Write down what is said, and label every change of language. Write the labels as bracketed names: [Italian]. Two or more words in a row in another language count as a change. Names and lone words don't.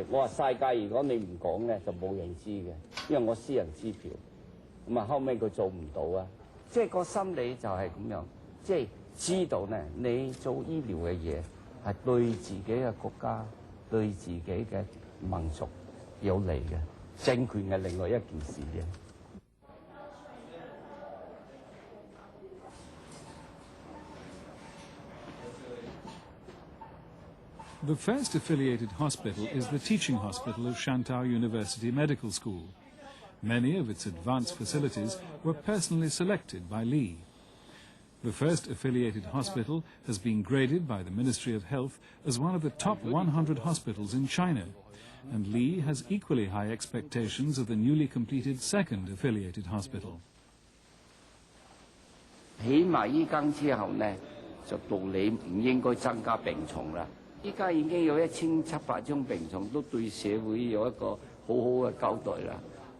[Cantonese] 我話世界如果你唔講咧，就冇人知嘅，因為我私人支票。咁啊後尾佢做唔到啊，即係個心理就係咁樣，即係知道咧，你做醫療嘅嘢係對自己嘅國家、對自己嘅民族有利嘅，政權係另外一件事嘅。 [English] The first affiliated hospital is the teaching hospital of Shantou University Medical School. Many of its advanced facilities were personally selected by Li. The first affiliated hospital has been graded by the Ministry of Health as one of the top 100 hospitals in China, and Li has equally high expectations of the newly completed second affiliated hospital. [Cantonese] 起碼依間之後呢，就道理唔應該增加病床啦。依家已經有1700張病床，都對社會有一個好好嘅交代啦。